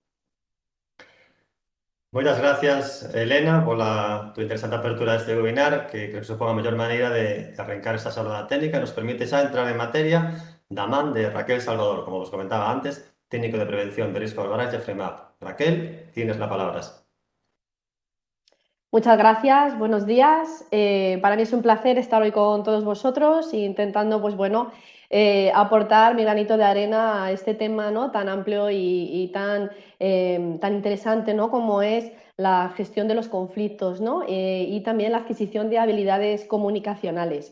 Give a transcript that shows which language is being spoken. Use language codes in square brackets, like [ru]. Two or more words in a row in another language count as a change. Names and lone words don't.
[gl] Moitas gracias, Elena, pola tu interesante apertura deste webinar, que creo que supón a mellor maneira de arrancar esta xornada técnica. Nos permite xa entrar en materia da man de Raquel Salvador, como vos comentaba antes, técnico de prevención de riscos laborais de FREMAP. [es] Raquel, tienes las palabras. Muchas gracias, buenos días. Para mí es un placer estar hoy con todos vosotros intentando, pues bueno, aportar mi granito de arena a este tema, ¿no?, tan amplio y tan interesante, ¿no?, como es la gestión de los conflictos, ¿no?, y también la adquisición de habilidades comunicacionales.